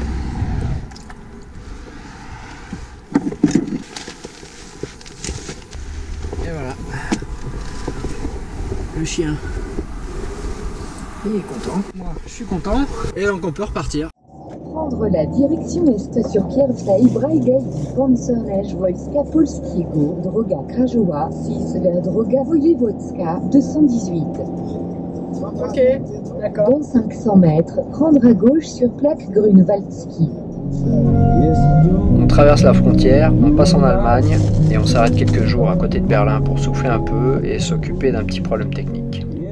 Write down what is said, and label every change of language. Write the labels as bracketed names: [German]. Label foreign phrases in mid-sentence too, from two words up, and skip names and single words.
[French] Et voilà. Le chien. Il est content, moi je suis content, et donc on peut repartir. Prendre la direction est sur Kierzka i Brajgej Pancernej Wojska Polskiego, droga Krajowa 6 vers droga Wojewódzka 218. Ok, d'accord. Dans 500 mètres, prendre à gauche sur plaque Grunwaldzki. On traverse la frontière, on passe en Allemagne et on s'arrête quelques jours à côté de Berlin pour souffler un peu et s'occuper d'un petit problème technique.